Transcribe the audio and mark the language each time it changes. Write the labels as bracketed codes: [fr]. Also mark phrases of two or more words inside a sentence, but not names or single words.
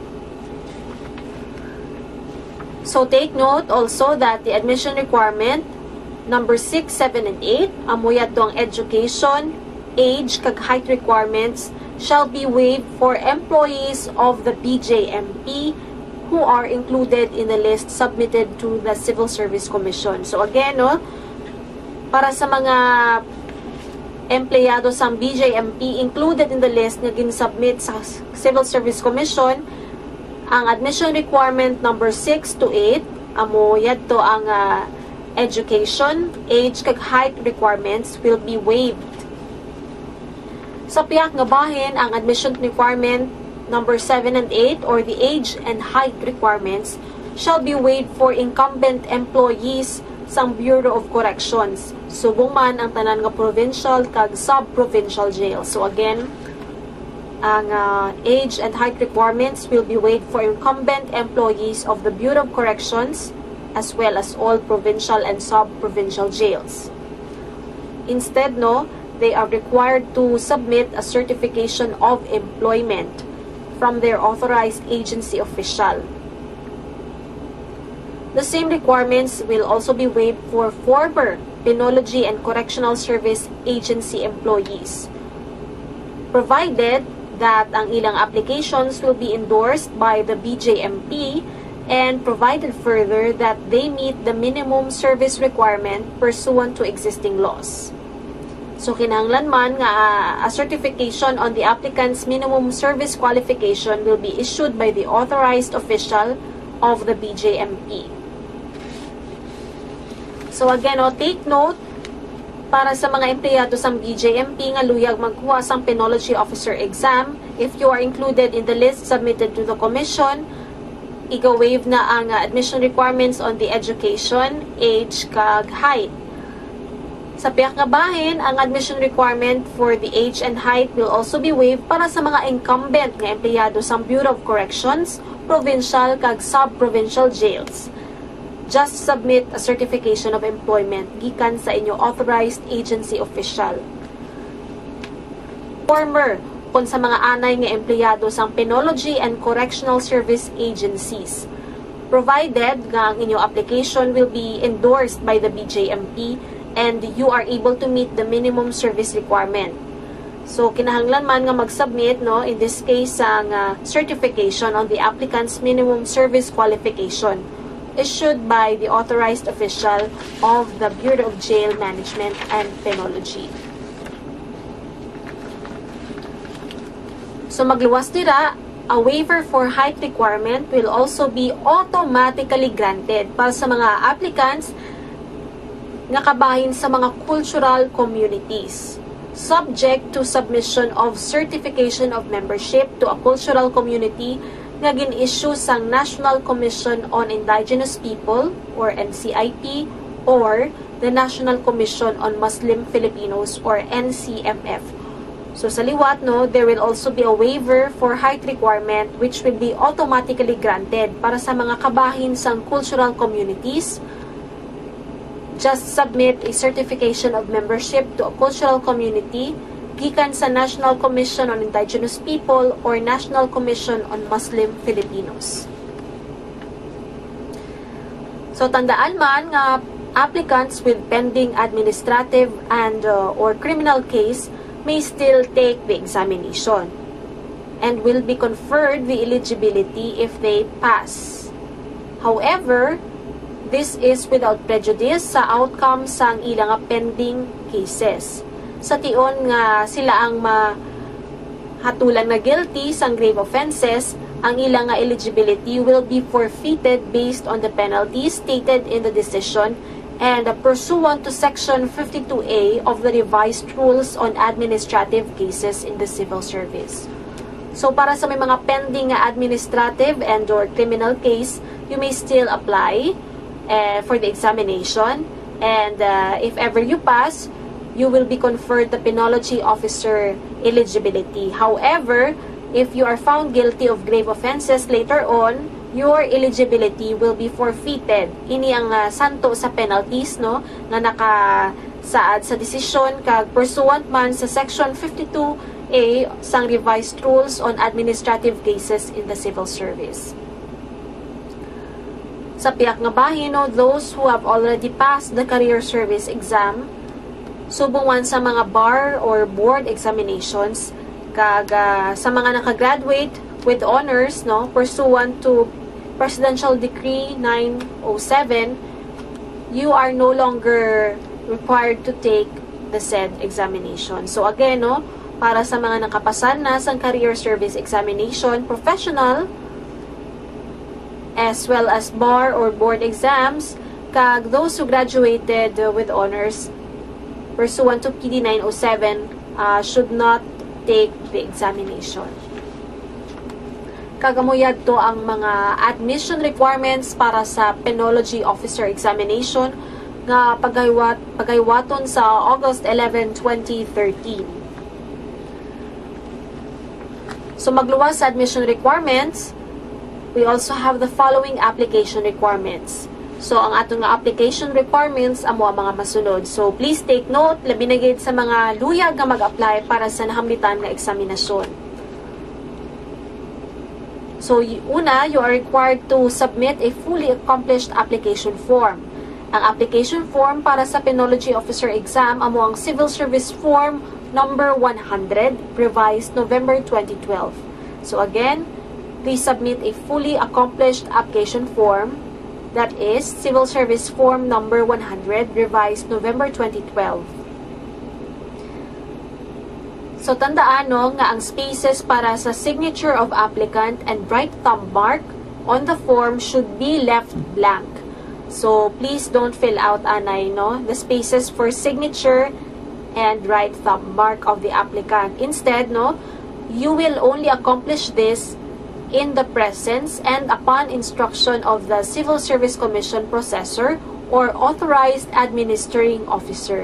[en] So take note also that the admission requirement number 6, 7, and 8, [hil] amuyat dong [en] education, age, kag height requirements shall be waived for employees of the BJMP who are included in the list submitted to the Civil Service Commission. So again, [hil] para sa mga empleyado sa BJMP [en] included in the list [hil] na ginsubmit sa Civil Service Commission, ang [en] admission requirement number 6 to 8, [hil] amo yadto ang [en] education, age, [hil] kag [en] height requirements will be waived. [hil] Sa piyak nga bahin, ang [en] admission requirement number 7 and 8 or the age and height requirements shall be waived for incumbent employees sa Bureau of Corrections. [hil] Subong man ang tanan nga provincial kag sub-provincial jail. [en] So again, ang age and height requirements will be waived for incumbent employees of the Bureau of Corrections as well as all provincial and sub-provincial jails. Instead, they are required to submit a certification of employment from their authorized agency official. The same requirements will also be waived for former Penology and Correctional Service Agency employees, provided that [hil] ang ilang [en] applications will be endorsed by the BJMP and provided further that they meet the minimum service requirement pursuant to existing laws. So, [hil] kinahanglan man nga [en] a certification on the applicant's minimum service qualification will be issued by the authorized official of the BJMP. So, again, take note [hil] para sa mga empleyado sa BJMP nga luyag magkuha sa [en] Penology Officer Exam, if you are included in the list submitted to the Commission, [hil] iga-waive na ang [en] admission requirements on the education, age, kag height. [hil] Sa piyak nga bahin, ang [en] admission requirement for the age and height will also be waived [hil] para sa mga incumbent nga empleyado sa [en] Bureau of Corrections, provincial, kag sub-provincial jails. Just submit a certification of employment [hil] gikan sa inyo [en] authorized agency official. Former [hil] kung sa mga anay nga empleyado sa [en] Penology and Correctional Service Agencies, provided [hil] nga ang inyong [en] application will be endorsed by the BJMP and you are able to meet the minimum service requirement. So, [hil] kinahanglan man nga mag-submit, [en] no, in this case, ang certification on the applicant's minimum service qualification issued by the authorized official of the Bureau of Jail Management and Penology. So, [hil] magluwas dira, [en] a waiver for height requirement will also be automatically granted [hil] para sa mga applicants nga kabahin sa mga [en] cultural communities, subject to submission of certification of membership to a cultural community [hil] nga gin-issue sang [en] National Commission on Indigenous People or NCIP or the National Commission on Muslim Filipinos or NCMF. [hil] So sa liwat, no, [en] there will also be a waiver for height requirement which will be automatically granted [hil] para sa mga kabahin sang [en] cultural communities. Just submit a certification of membership to a cultural community [hil] gikan sa [en] National Commission on Indigenous People or National Commission on Muslim Filipinos. So [hil] tandaan man nga [en] applicants with pending administrative and or criminal case may still take the examination and will be conferred the eligibility if they pass. However, this is without prejudice sa outcome [hil] sang ilang [en] pending cases. [hil] Sa tion nga sila ang mahatulan na [en] guilty sang grave offenses, [hil] ang ilang [en] eligibility will be forfeited based on the penalties stated in the decision and pursuant to Section 52A of the Revised Rules on Administrative Cases in the Civil Service. So [hil] para sa may mga [en] pending administrative and or criminal case, you may still apply for the examination, and if ever you pass, you will be conferred the Penology officer eligibility. However, if you are found guilty of grave offenses later on, your eligibility will be forfeited. [hil] Ini ang santo sa penalties, no, nga nakasaad sa desisyon kag pursuant man sa Section 52A sang Revised Rules on Administrative Cases in the Civil Service. Sa piyak nga bahin, no, [en] those who have already passed the career service exam, [hil] subungan sa mga [en] bar or board examinations, [hil] kag sa mga nakagraduate [en] with honors, no, pursuant to Presidential Decree 907, you are no longer required to take the said examination. So again, no, [hil] para sa mga nakapasan na sa [en] career service examination, professional, as well as bar or board exams, kag those who graduated with honors pursuant to PD 907 should not take the examination. [hil] Kagamuyad to ang mga [en] admission requirements [hil] para sa Penology Officer Examination nga pagaywaton sa August 11, 2013. [en] So [hil] magluwas sa [en] admission requirements, we also have the following application requirements. So, [hil] ang atong nga [en] application requirements, [hil] amo ang mga masunod. [en] So, please take note, [hil] labi na gid sa mga luyag nga mag-apply para sa nahamlitan nga eksaminasyon. So, una, [en] you are required to submit a fully accomplished application form. [hil] Ang [en] application form [hil] para sa Penology Officer Exam, amo ang Civil Service Form number 100, revised November 2012. [en] So, again, please submit a fully accomplished application form, that is Civil Service Form number 100, revised November 2012. So [hil] tandaan, no, nga ang [en] spaces para sa signature of applicant and right thumb mark on the form should be left blank. So please don't fill out, anay, no, the spaces for signature and right thumb mark of the applicant. Instead, no, you will only accomplish this in the presence and upon instruction of the Civil Service Commission processor or authorized administering officer.